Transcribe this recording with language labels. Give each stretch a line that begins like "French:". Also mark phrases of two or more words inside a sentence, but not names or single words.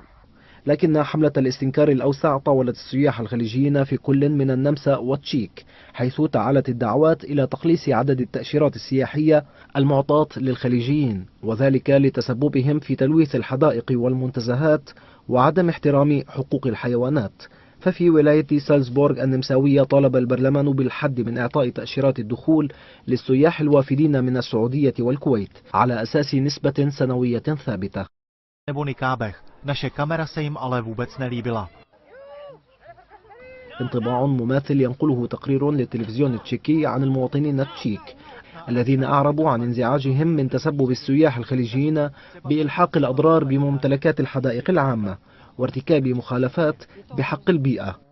Arabic: لكن حملة الاستنكار الأوسع طاولت السياح الخليجيين في كل من النمسا والتشيك، حيث تعالت الدعوات إلى تقليص عدد التأشيرات السياحية المعطاة للخليجيين، وذلك لتسببهم في تلويث الحدائق والمنتزهات وعدم احترام حقوق الحيوانات. ففي ولاية سالزبورغ النمساوية طالب البرلمان بالحد من إعطاء تأشيرات الدخول للسياح الوافدين من السعودية والكويت على أساس نسبة سنوية ثابتة.
Czech: Naše kamera se jim ale vůbec nelíbila.
Arabic: انطباع مماثل ينقله تقرير للتلفزيون التشيكي عن المواطنين التشيك الذين أعربوا عن انزعاجهم من تسبب السياح الخليجيين بإلحاق الأضرار بممتلكات الحدائق العامة وارتكاب مخالفات بحق البيئة.